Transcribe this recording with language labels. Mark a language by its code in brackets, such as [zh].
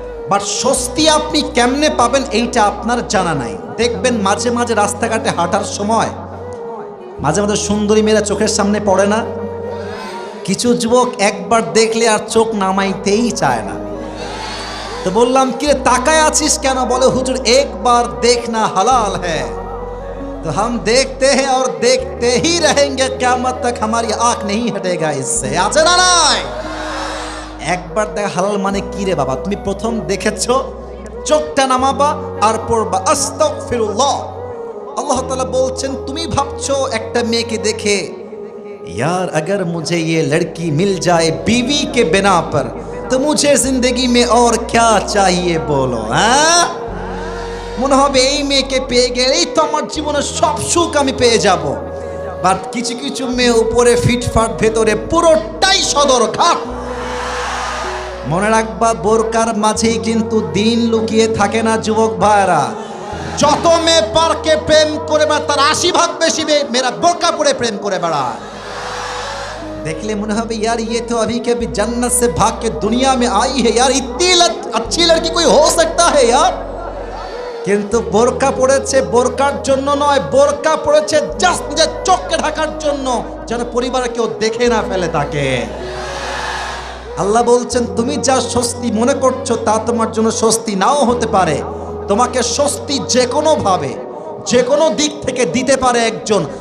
[bn] But স্বস্তি আপনি কেমনে পাবেন এইটা আপনার জানা নাই। দেখবেন মাঝে মাঝে রাস্তাঘাটে হাঁটার সময় মাঝে মাঝে সুন্দরী মেয়েরা চোখের সামনে পড়ে না? কিছু যুবক একবার দেখলে আর চোখ নামাইতেই চায় না। তো বললাম কি রে তাকায় আছিস কেন? বলে হুজুর একবার দেখনা হালাল হ্যায়, তো [hi] हम देखते हैं और देखते ही रहेंगे क़यामत तक हमारी आँख नहीं हटेगा इससे। [bn] আছে না নাই? একবার দেখা হালাল মানে কি রে বাবা? তুমি প্রথম দেখেছো, চোখটা নামাবা আর পড়বা আস্তাগফিরুল্লাহ। আল্লাহ তাআলা বলছেন তুমি ভাবছো একটা মেয়েকে দেখে [hi] यार अगर मुझे ये लड़की मिल जाए बीवी के बिना पर तो मुझे जिंदगी में और क्या चाहिए बोलो। [bn] মনে হবে এই মেয়েকে পেয়ে গেলেই তো আমার জীবনের সব সুখ আমি পেয়ে যাব। বাট কিছু কিছু মেয়ে উপরে ফিটফাট, ভেতরে পুরোটাই সদরঘাট। মনে রাখবা, বোরকার মাঝেই কিন্তু দিন লুকিয়ে থাকে না যুবক ভাইরা। যত মেয়ে পার্কে প্রেম করে বেড়ায় তার 80 ভাগ বেশি মেয়েরা বোরকা পরে প্রেম করে বেড়ায়। [hi] देखले मुने [bn] হবে [hi] यार ये तो अभी के भी जन्नत से भाग के दुनिया में आई है यार, इतनी अच्छी लड़की कोई हो सकता है यार। [bn] কিন্তু বোরকা পড়েছে বোরকার জন্য নয়, বোরকা পড়েছে জাস্ট নিজের চোখকে ঢাকার জন্য, যেন পরিবারে কেউ দেখে না ফেলে তাকে। আল্লাহ বলছেন তুমি যা স্বস্তি মনে করছো তা তোমার জন্য স্বস্তি নাও হতে পারে। তোমাকে স্বস্তি যে কোনো ভাবে, যে কোনো দিক থেকে দিতে পারে একজন।